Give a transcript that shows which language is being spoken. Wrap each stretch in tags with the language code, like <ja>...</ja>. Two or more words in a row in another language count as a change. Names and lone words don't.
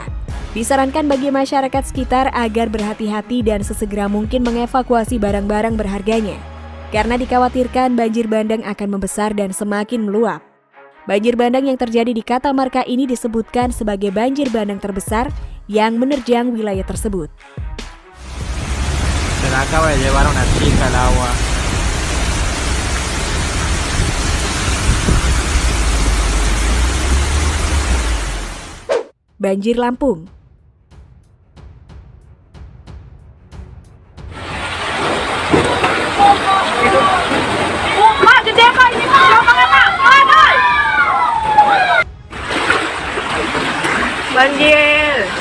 <id>Disarankan bagi masyarakat sekitar agar berhati-hati dan sesegera mungkin mengevakuasi barang-barang berharganya, karena dikhawatirkan banjir bandang akan membesar dan semakin meluap. Banjir bandang yang terjadi di Catamarca ini disebutkan sebagai banjir bandang terbesar yang menerjang wilayah tersebut.</id> <es>Se la acaba de llevar una chica al agua.</es> <id>Banjir Lampung. Banjir.</id>